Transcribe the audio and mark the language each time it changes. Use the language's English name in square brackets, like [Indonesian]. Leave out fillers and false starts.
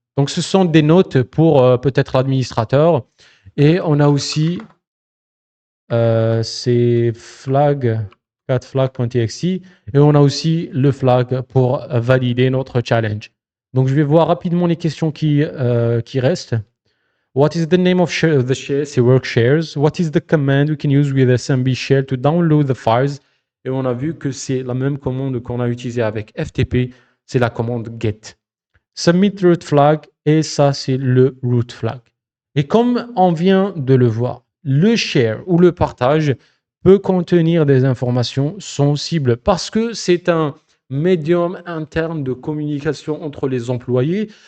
[French] Donc, ce sont des notes pour peut-être l'administrateur. Et on a aussi ces flags, catflag.txt. Et on a aussi le flag pour valider notre challenge. Donc, je vais voir rapidement les questions qui restent. [English] What is the name of the share? [French] C'est work shares. [English] What is the command we can use with SMB shell to download the files? [French] Et on a vu que c'est la même commande qu'on a utilisée avec FTP. C'est la commande get. [English] Submit root flag. [French] Et ça, c'est le root flag. Et comme on vient de le voir, le share ou le partage peut contenir des informations sensibles parce que c'est un médium interne de communication entre les employés.